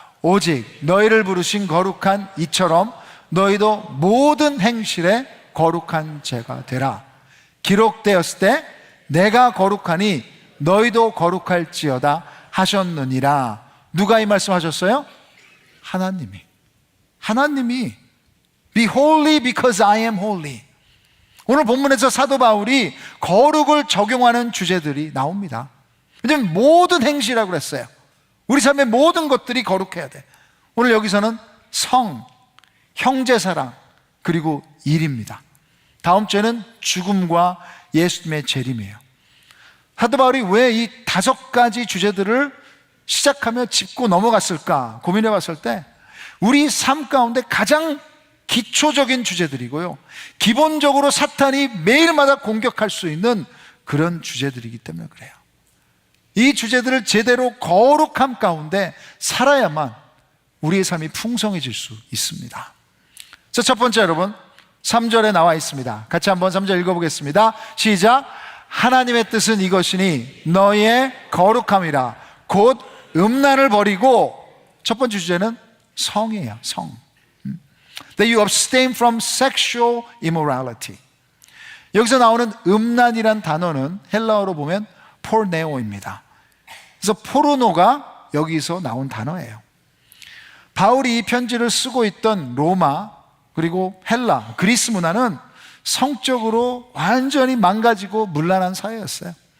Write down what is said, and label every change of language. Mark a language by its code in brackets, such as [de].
[ko] 오직 너희를 부르신 거룩한 이처럼 너희도 모든 행실에 거룩한 자가 되라. 기록되었을 때 내가 거룩하니 너희도 거룩할지어다 하셨느니라. 누가 이 말씀하셨어요? 하나님이 [en] Be holy because I am holy. [ko] 오늘 본문에서 사도 바울이 거룩을 적용하는 주제들이 나옵니다. 왜냐하면 모든 행실이라고 그랬어요. 우리 삶의 모든 것들이 거룩해야 돼. 오늘 여기서는 성, 형제사랑, 그리고 일입니다. 다음 주에는 죽음과 예수님의 재림이에요. 사도 바울이 왜 이 5가지 주제들을 시작하며 짚고 넘어갔을까 고민해 봤을 때 우리 삶 가운데 가장 기초적인 주제들이고요, 기본적으로 사탄이 매일마다 공격할 수 있는 그런 주제들이기 때문에 그래요. 이 주제들을 제대로 거룩함 가운데 살아야만 우리의 삶이 풍성해질 수 있습니다. 자, 첫 번째, 여러분 3절에 나와 있습니다. 같이 한번 3절 읽어보겠습니다. 시작. 하나님의 뜻은 이것이니 너희의 거룩함이라. 곧 음란을 버리고, 첫 번째 주제는 성이에요. 성. [en] That you abstain from sexual immorality. [ko] 여기서 나오는 음란이란 단어는 헬라어로 보면 포르네오입니다. 그래서 포르노가 여기서 나온 단어예요. 바울이 이 편지를 쓰고 있던 로마, 그리고 헬라, 그리스 문화는 성적으로 완전히 망가지고 문란한 사회였어요.